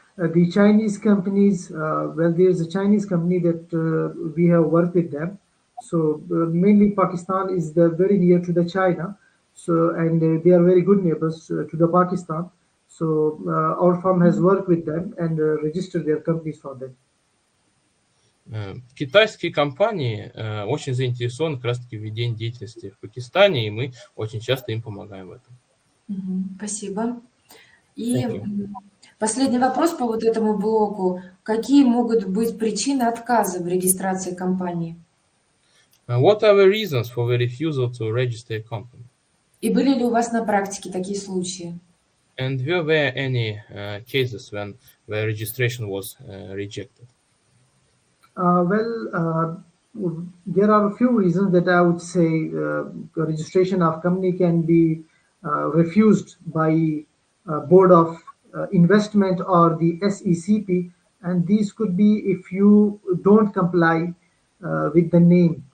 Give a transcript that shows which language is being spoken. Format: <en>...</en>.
<en>The Chinese companies, there's a Chinese company that we have worked with them. So mainly Pakistan is very near to the China. So and they are very good neighbors to the Pakistan. So our firm has worked with them and registered their companies for them.</en> <ru>Китайские компании очень заинтересованы как раз-таки в ведении деятельности в Пакистане, и мы очень часто им помогаем в этом. Спасибо. И последний вопрос по вот этому блоку. Какие могут быть причины отказа в регистрации компании?</ru> <en>What are the reasons for the refusal to register a company?</en> <ru>И были ли у вас на практике такие случаи?</ru> <en>And were there any cases when the registration was rejected? There are a few reasons that I would say registration of company can be refused by Board of Investment or the SECP, and these could be if you don't comply with the name.</en>